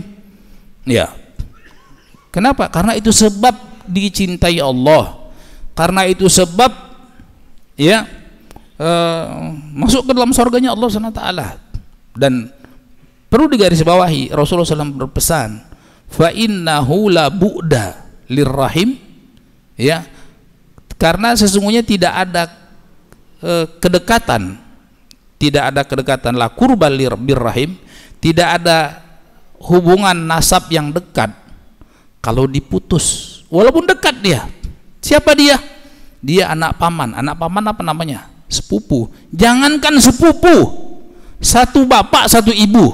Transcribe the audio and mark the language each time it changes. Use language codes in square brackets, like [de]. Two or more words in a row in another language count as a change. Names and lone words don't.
[id] Ya. Kenapa? Karena itu sebab dicintai Allah. Karena itu sebab ya masuk ke dalam surganya Allah SWT. Dan perlu digarisbawahi, Rasulullah SAW berpesan, [ar] فإنه لا بعد للرحم, [id] ya, karena sesungguhnya tidak ada kedekatan, [ar] لا قرب بالرحم, [id] tidak ada hubungan nasab yang dekat kalau diputus, walaupun dekat dia. Siapa dia? Dia anak paman. Anak paman apa namanya? Sepupu. Jangankan sepupu, satu bapak satu ibu.